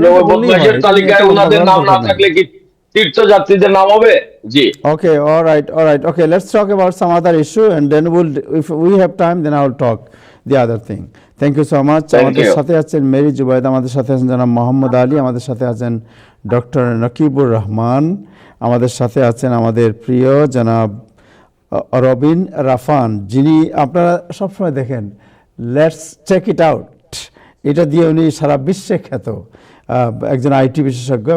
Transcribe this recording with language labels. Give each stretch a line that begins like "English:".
Bangla: বদমাশের তালিকায় ওনাদের নাম না থাকলে কি তীর্থযাত্রীদের নাম হবে? জি,
English: Okay, all right, okay, let's talk about some other issue and then if we have time then I will talk the other thing. Thank you so much.
Bangla: আমাদের সাথে আছেন মেরি জুবাইদা, আমাদের সাথে আছেন জনাব মোহাম্মদ আলী, আমাদের সাথে আছেন ডক্টর নকিবুর রহমান, আমাদের সাথে আছেন আমাদের প্রিয় জনাব রবিন রাফান, যিনি আপনারা সবসময় দেখেন লেটস চেক ইট আউট, এটা দিয়ে উনি সারা বিশ্বে খ্যাত একজন আইটি বিশেষজ্ঞ।